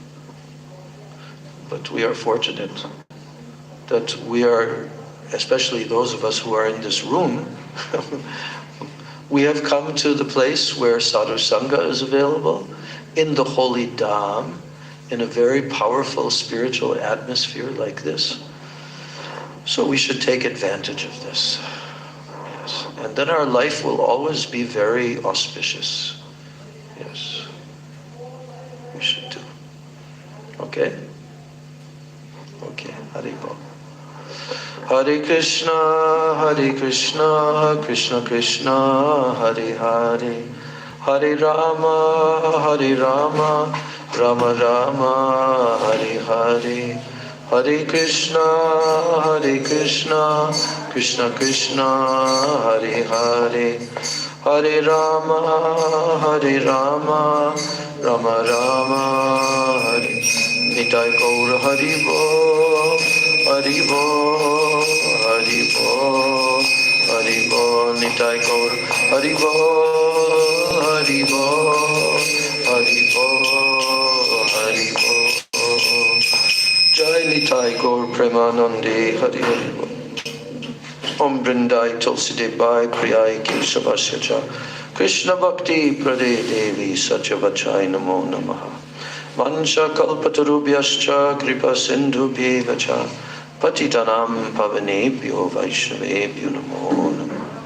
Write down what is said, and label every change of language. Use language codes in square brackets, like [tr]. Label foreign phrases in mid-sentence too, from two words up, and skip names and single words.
[en] But we are fortunate that we are, especially those of us who are in this room, we have come to the place where [sa] साधु सङ्ग [en] is available, in the holy dham, in a very powerful spiritual atmosphere like this. So we should take advantage of this. Yes. And then our life will always be very auspicious. Yes. We should do. Okay? Okay. Haribol. [sa] हरे कृष्ण, कृष्ण कृष्ण, हरे हरे, हरे राम, राम राम, हरे हरे, हरे कृष्ण, कृष्ण कृष्ण, हरे हरे, हरे राम, राम राम, हरे. [bn] নিতাই গৌর হরি বো, হরি বো, হরি বো, হরি বো, নিতাই গৌর হরি বো, হরি বো, হরি বো, হরি বো. জয় নিতাই গৌর প্রেমানন্দে, হরি হরি বো. [sa] ॐ वृन्दायै तुलसी देव्यै प्रियायै केशवस्य च कृष्ण भक्ति प्रदे देवि सत्यवत्यै नमो नमः. वाञ्छा कल्पतरुभ्यश्च कृपा सिन्धुभ्य एव च पतितानां पावनेभ्यो वैष्णवेभ्यो नमो नमः.